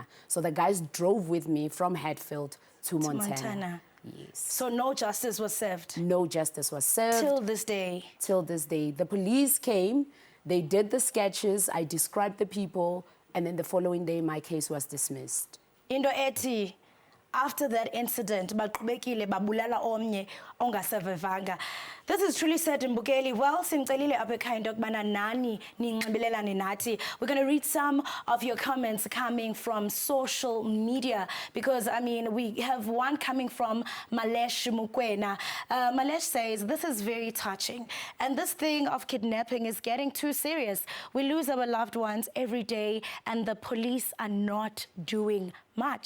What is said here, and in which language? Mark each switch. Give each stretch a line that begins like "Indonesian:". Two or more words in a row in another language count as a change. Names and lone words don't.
English: So the guys drove with me from Hatfield to Montana. Yes. So no justice was served? No justice was served. Till this day? Till this day. The police came, they did the sketches, I described the people, and then the following day, my case was dismissed.
Xhosa: Into ethi,
English: after that incident,
Xhosa: baqhubekile babulala omnye ongasevevanga.
English: This is truly sad, Mbukeli. Well,
Xhosa: simcelile apha ekhaya into yokubana nani ninxibelelane nathi.
English: We're going to read some of your comments coming from social media because, I mean, we have one coming from Malesh Mukwena. Malesh says, this is very touching. And this thing of kidnapping is getting too serious. We lose our loved ones every day and the police are not doing much.